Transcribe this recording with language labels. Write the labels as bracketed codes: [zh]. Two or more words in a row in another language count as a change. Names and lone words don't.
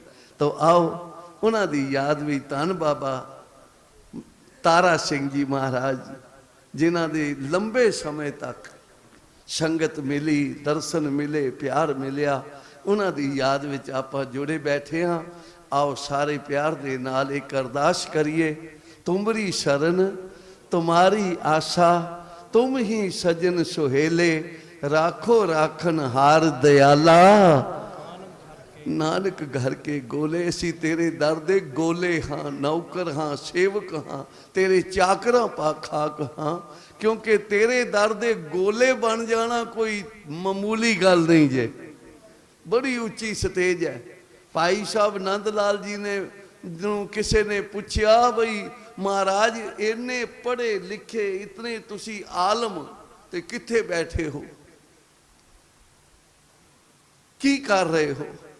[pa] ਤੋ ਆਓ ਉਨ੍ਹਾਂ ਦੀ ਯਾਦ ਭੀ ਧੰਨ ਬਾਬਾ ਤਾਰਾ ਸਿੰਘ ਜੀ ਮਹਾਰਾਜ, ਜਿਨ੍ਹਾਂ ਦੀ ਲੰਬੇ ਸਮੇਂ ਤਕ ਸੰਗਤ ਮਿਲੀ, ਦਰਸ਼ਨ ਮਿਲੇ, ਪਿਆਰ ਮਿਲਿਆ, ਉਨ੍ਹਾਂ ਦੀ ਯਾਦ ਵਿਚ ਆਪਾਂ ਜੁੜੇ ਬੈਠੇ ਹਾਂ। ਆਓ ਸਾਰੇ ਪਿਆਰ ਦੇ ਨਾਲ ਇਕ ਅਰਦਾਸ ਕਰੀਏ। ਤੁਮਰੀ ਸ਼ਰਣ ਤੁਮਾਰੀ ਆਸਾ, ਤੁਮ ਹੀ ਸਜਨ ਸੁਹੇਲੇ, ਰਾਖੋ ਰਾਖਨ ਹਾਰ ਦਇਆਲਾ, ਨਾਨਕ ਘਰ ਕੇ ਗੋਲੇ, ਅਸੀ ਤੇਰੇ ਦਰ ਦੇ ਗੋਲੇ ਹਾਂ, ਨੌਕਰ ਹਾਂ, ਸੇਵਕ ਹਾਂ, ਤੇਰੇ ਚਾਕਰਾ ਪਾ ਖਾਕ ਹਾਂ। ਕਿਉਂਕਿ ਤੇਰੇ ਦਰ ਦੇ ਗੋਲੇ ਬਣ ਜਾਣਾ ਕੋਈ ਮਾਮੂਲੀ ਗੱਲ ਨਹੀਂ ਜੇ, ਬੜੀ ਉੱਚੀ ਸਟੇਜ ਹੈ। ਭਾਈ ਸਾਹਿਬ ਨੰਦ ਲਾਲ ਜੀ ਨੇ ਕਿਸੀ ਨੇ ਪੁੱਛਾ ਬਈ ਮਹਾਰਾਜ ਇੰਨੇ ਪੜ੍ਹੇ ਲਿਖੇ ਇਤਨੇ ਤੁਸੀ ਆਲਮ ਤੇ ਕਿੱਥੇ ਬੈਠੇ ਹੋ, ਕੀ ਕਰ ਰਹੇ ਹੋ?